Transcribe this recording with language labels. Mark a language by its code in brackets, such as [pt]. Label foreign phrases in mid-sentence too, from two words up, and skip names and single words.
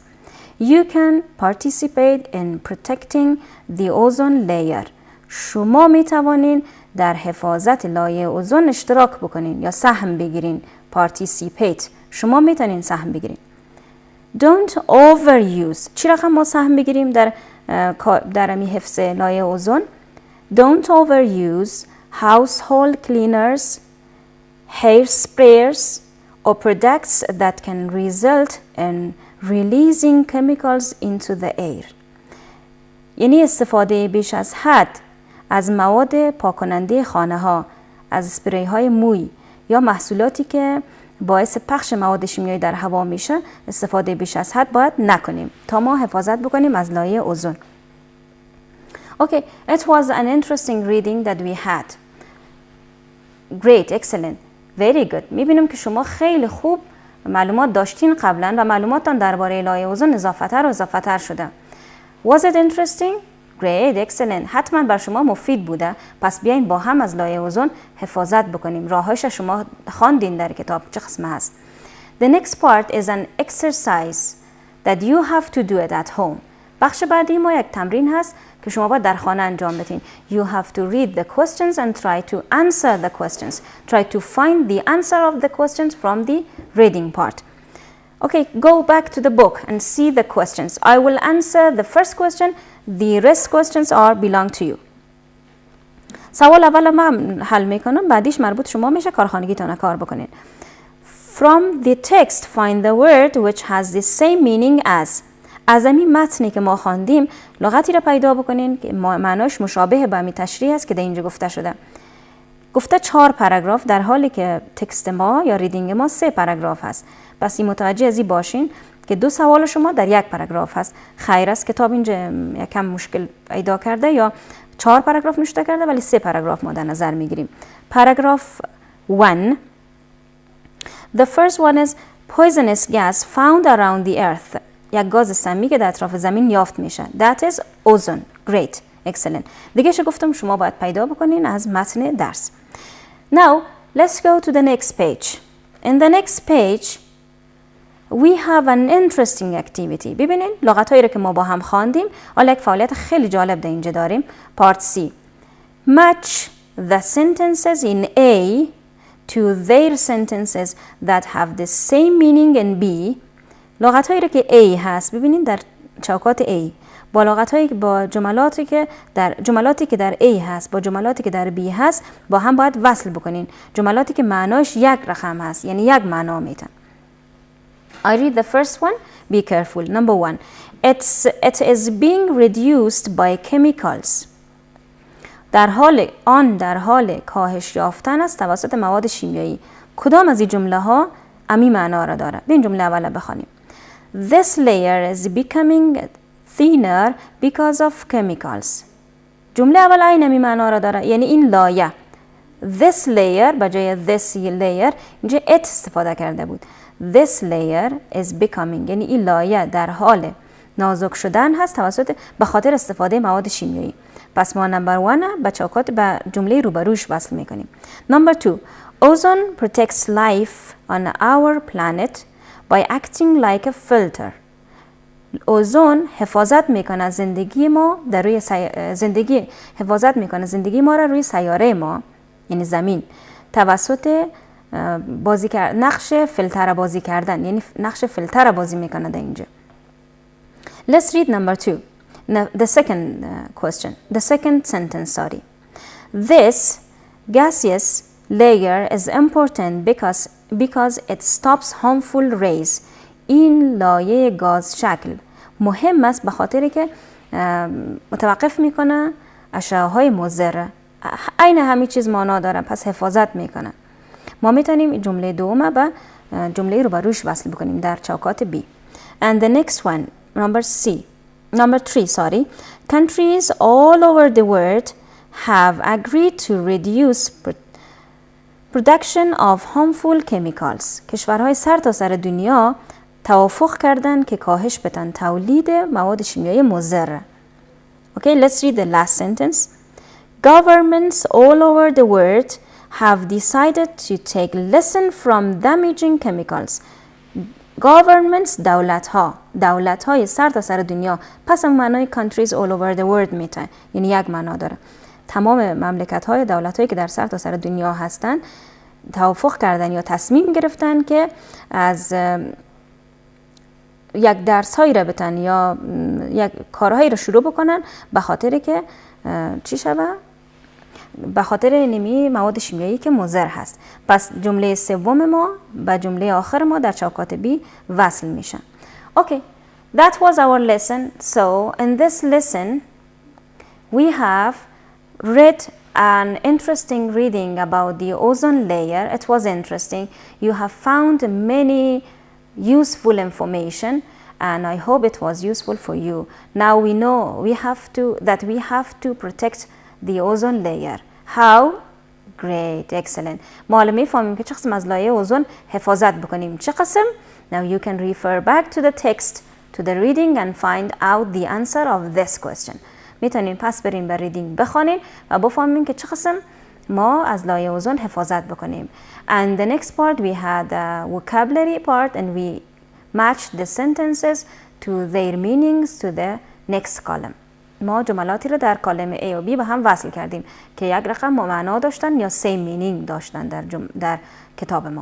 [en] You can participate in protecting the ozone layer. [fa] شما می توانین در حفاظت لایه اوزون اشتراک بکنین یا سهم بگیرین. participate شما می توانین سهم بگیرین. [en] Don't overuse. [fa] چی رقم ما سهم بگیریم در حفظ لایه اوزون؟ [en] Don't overuse household cleaners, hair sprayers or products that can result in releasing chemicals into the air. [fa] یعنی استفاده بیش از حد از مواد پاک‌کننده خانه‌ها، از اسپری‌های موی یا محصولاتی که باعث پخش مواد شیمیایی در هوا میشه، استفاده بیش از حد باید نکنیم تا ما حفاظت بکنیم از لایه اوزون. [en] Okay, it was an interesting reading that we had. Great, excellent, very good. [fa] میبینم که شما خیلی خوب معلومات داشتین قبلا و معلوماتتان درباره لایه اوزون اضافتر و اضافتر شده. [en] Was it interesting? Great, excellent. [fa] حتما بر شما مفید بوده. پس بیاین با هم از لایه اوزون حفاظت بکنیم. راههایش شما خواندین در کتاب، چه قسمه هست. [en] The next part is an exercise that you have to do it at home. [fa] بخش بعدی ما یک تمرین هست که شما باید در خانه انجام بدین. [en] You have to read the questions and try to answer the questions. Try to find the answer of the questions from the reading part. Okay, go back to the book and see the questions. I will answer the first question. The rest questions are belong to you. [fa] سوال اول من حل میکنم، بعدیش مربوط شما میشه کارخانگیتان کار بکنین. [en] From the text find the word which has the same meaning as. [fa] از این متنی که ما خواندیم لغتی را پیدا بکنین که معناش مشابه به همین تشریح است که در اینجا گفته شده. گفته 4 پاراگراف در حالی که تکست ما یا ریدینگ ما 3 پاراگراف هست. پس این متوجه ازی باشین که 2 سوال شما در 1 پاراگراف هست. خیر است کتاب اینجا یکم مشکل پیدا کرده یا 4 پاراگراف نوشته کرده ولی 3 پاراگراف ما در نظر میگیریم. پاراگراف 1. [en] The first one is poisonous gas found around the earth. [fa] یک گاز سمی که در اطراف زمین یافت میشه. [en] That is ozone. Great. Excellent. [fa] دیگه چه گفتم شما باید پیدا بکنین از متن درس. [en] Now, let's go to the next page. In the next page, we have an interesting activity. [fa] ببینین لغت‌هایی رو که ما با هم خواندیم، حالا یک فعالیت خیلی جالب در اینجا داریم. [en] Part C. Match the sentences in A to their sentences that have the same meaning in B. [fa] لغت‌هایی رو که A هست، ببینین در چوکات A. با لغت‌هایی با جملاتی که در A هست با جملاتی که در B هست با هم باید وصل بکنین. جملاتی که معناش یک رقم هست، یعنی یک معنا میتن. [en] I read the first one. Be careful. Number 1. It is being reduced by chemicals. [fa] در حال کاهش یافتن است توسط مواد شیمیایی. کدام از این جمله ها امی معنا را داره؟ این جمله اول بخوانیم. [en] This layer is becoming thinner because of chemicals. [fa] جمله اول این امی معنا را داره، یعنی این لایه. [en] This layer [fa] بجای [en] this layer [fa] اینجا it استفاده کرده بود. [en] This layer is becoming، [fa] یعنی این لایه در حال نازک شدن هست توسط به خاطر استفاده مواد شیمیایی. پس ما نمبر 1 به چوکات به جمله روبروش وصل میکنیم. نمبر 2. [en] Ozone protects life on our planet by acting like a filter. [fa] اوزون حفاظت میکنه زندگی ما در روی زندگی ما را روی سیاره ما، یعنی زمین، توسط نقش فیلتر بازی کردن، یعنی نقش فیلتر بازی میکنه در اینجا. [en] Let's read number 2. The second sentence, sorry. This gaseous layer is important because it stops harmful rays. [fa] این لایه گاز شکل مهم است به خاطر که متوقف میکنه اشعه‌های مضر. عین همین چیز معنا داره، پس حفاظت میکنه. ما میتونیم جمله دوم به جمله رو بروش وصل بکنیم در چوکات B. [en] And the next one, number 3, sorry. Countries all over the world have agreed to reduce production of harmful chemicals. [fa] کشورهای سرتاسر دنیا توافق کردن که کاهش بدن تولید مواد شیمیایی مضر. [en] Okay, let's read the last sentence. Governments all over the world have decided to take lesson from damaging chemicals. [fa] Governments دولت‌های سرتاسر دنیا، پس هم معنای [en] countries all over the world [fa] میتونه، یعنی یک معنا داره. تمام مملکت‌های دولت‌هایی که در سرتاسر دنیا هستن توافق کردن یا تصمیم گرفتن که از یک درس‌هایی را بتن یا یک کارهایی را شروع بکنن به خاطر که چی شود؟ به خاطر نمی مواد شیمیایی که مضر هست. پس جمله سوم ما به جمله آخر ما در چوکات بی وصل میشن. [en] Okay, that was our lesson. So in this lesson we have read an interesting reading about the ozone layer. It was interesting. You have found many useful information and I hope it was useful for you. Now we know we have to protect the ozone layer. How? Great, excellent. [fa] ما الان میفهمیم که چه قسم از لایه اوزون حفاظت بکنیم. چه قسم؟ [en] Now you can refer back to the text, to the reading and find out the answer of this question. [fa] میتونین پس برین به ریدینگ بخونین و بفهمین که چه قسم ما از لایه اوزون حفاظت بکنیم. [en] And the next part we had a vocabulary part and we matched the sentences to their meanings to the next column. [fa] ما جملاتی رو در کالم A و B به هم وصل کردیم که یک رقم معنا داشتن یا [en] same meaning [fa] داشتن در کتاب ما.